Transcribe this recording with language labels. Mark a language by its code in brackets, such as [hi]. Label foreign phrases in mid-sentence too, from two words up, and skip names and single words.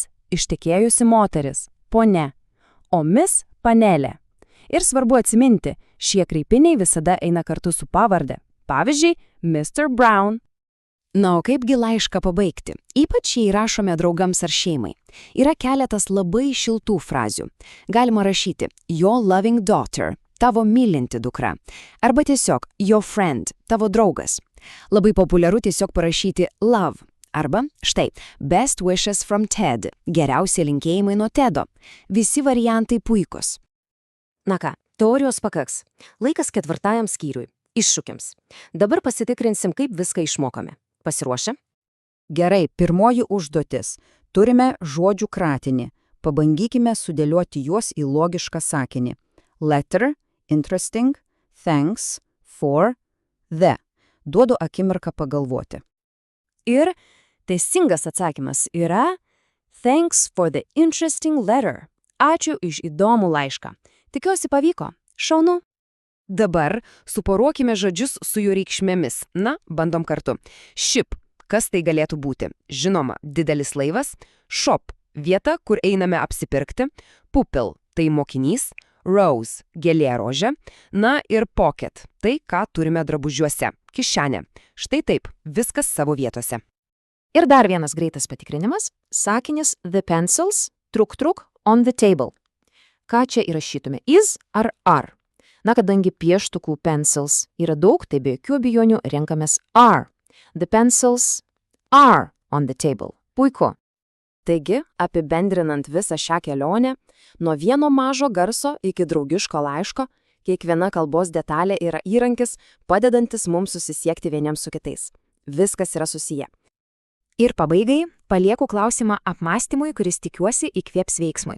[lt] ištekėjusi moteris, ponia, o Miss panelė. Ir svarbu atsiminti, šie kreipiniai visada eina kartu su pavarde. Pavyzdžiui, Mr. Brown. Na, o kaipgi laišką pabaigti? Ypač jei rašome draugams ar šeimai. Yra keletas labai šiltų frazių. Galima rašyti [en] your loving daughter, [lt] tavo mylinti dukra. Arba tiesiog [en] your friend, [lt] tavo draugas. Labai populiaru tiesiog parašyti love. Arba, štai, best wishes from Ted, geriausi linkėjimai nuo Tedo. Visi variantai puikus. Na ką, teorijos pakaks. Laikas ketvirtajam skyriui. Iššūkiams. Dabar pasitikrinsim, kaip viską išmokome. Pasiruošę? Gerai, pirmoji užduotis. Turime žodžių kratinį. Pabandykime sudėlioti juos į logišką sakinį. [en] Letter, interesting, thanks, for, the. [lt] Duodu akimirką pagalvoti. Ir Teisingas atsakymas yra [en] Thanks for the interesting letter. [lt] Ačiū iš įdomų laišką. Tikiuosi pavyko. Šaunu. Dabar suporuokime žodžius su jų reikšmėmis. Na, bandom kartu. Ship. Kas tai galėtų būti? Žinoma, didelis laivas. Shop. Vieta, kur einame apsipirkti. Pupil. Tai mokinys. Rose. Gėlė rožė. Na ir pocket. Tai, ką turime drabužiuose. Kišenė. Štai taip. Viskas savo vietose. Ir dar vienas greitas patikrinimas. [en] Sakinis the pencils, truk on the table. [lt] Ką čia įrašytume? Is ar are? Na, kadangi pieštukų pencils yra daug, tai be jokių abejonių renkamės are. [en] The pencils are on the table. [lt] Puiku. Taigi, apibendrinant visą šią kelionę, nuo vieno mažo garso iki draugiško laiško, kiekviena kalbos detalė yra įrankis, padedantis mums susisiekti vieniems su kitais. Viskas yra susiję. Ir pabaigai palieku klausimą apmąstymui, kuris tikiuosi įkvėps veiksmui.